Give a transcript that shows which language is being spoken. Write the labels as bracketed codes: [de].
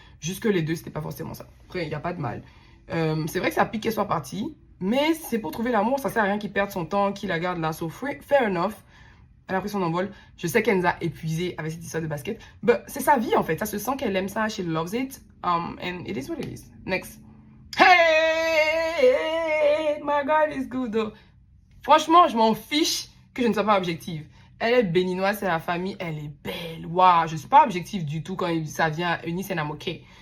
[fr] Jusque les deux, c'était pas forcément ça. Après, il n'y a pas de mal. C'est vrai que ça pique qu'elle soit partie. Mais c'est pour trouver l'amour. Ça sert à rien qu'il perde son temps, qu'il la garde là. [en] So, fair enough. [fr] Elle a pris son envol. Je sais qu'elle nous a épuisés avec cette histoire de basket. Mais c'est sa vie, en fait. Ça se sent qu'elle aime ça. [en] She loves it. And it is what it is. Next. Hey, my God is good, though. [fr] Franchement, je m'en fiche que je ne sois pas objective. Elle est béninoise, c'est la famille. Elle est belle. Waouh, je ne suis pas objective du tout quand ça vient à Eunice [en] and I'm okay.